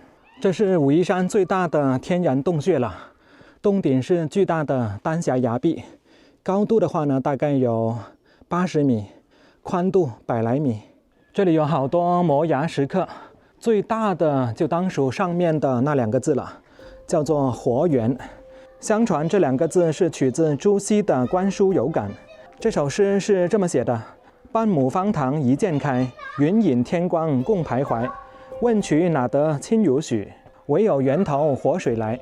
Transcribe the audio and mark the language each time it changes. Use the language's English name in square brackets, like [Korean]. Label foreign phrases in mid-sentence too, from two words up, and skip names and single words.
[Chinese] 這是武夷山最大的天然洞穴了，洞頂是巨大的丹霞崖壁，高度的話呢大概有80米，寬度100來米。這裡有好多摩崖石刻，最大的就當屬上面的那2個字了，叫做活源。相傳這2個字是取自朱熹的《觀書有感》。這首詩是這麼寫的：半畝方塘一鑑開，雲隱天光共徘徊。問渠哪得清如許，唯有源頭活水來。